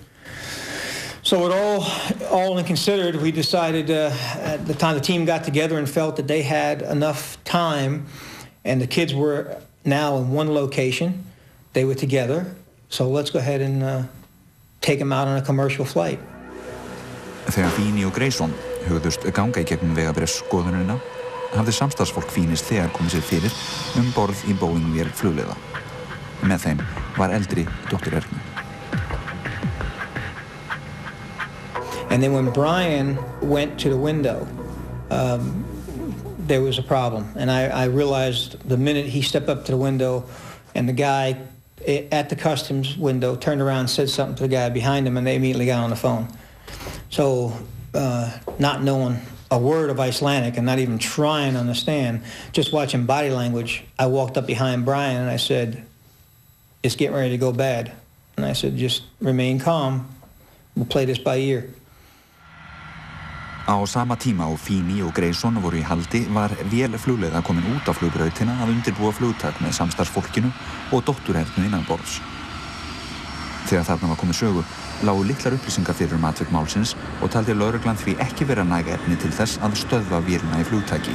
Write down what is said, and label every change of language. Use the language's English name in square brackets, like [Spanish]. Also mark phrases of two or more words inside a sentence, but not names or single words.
[English] So with all considered, we decided at the time the team got together and felt that they had enough time, and the kids were now in one location. They were together, so let's go ahead and take them out on a commercial flight. [Icelandic] Þegar Feeney og Grayson hugðust ganga í gegnum vegabréfsskoðunina, hafði samstarfsfólk Feeneys þegar komið sér fyrir borð í Boeing-vél flugliða. Með þeim var eldri dóttir Ernu. [English] And then when Brian went to the window, there was a problem. And I realized the minute he stepped up to the window and the guy at the customs window turned around and said something to the guy behind him, and they immediately got on the phone. So not knowing a word of Icelandic and not even trying to understand, just watching body language, I walked up behind Brian and I said, it's getting ready to go bad. And I said, just remain calm. We'll play this by ear. [Icelandic] Á sama tíma og Feeney og Grayson voru í haldi var vél flugleiða komin út á flugbrautina að undirbúa flugtak með samstarfsfólkinu og dóttur Ernu innanborðs. Þegar þarna var komið sögu, lágu litlar upplýsingar fyrir atvik málsins og taldi lögreglan því ekki vera næg efni til þess að stöðva vélina í flugtaki.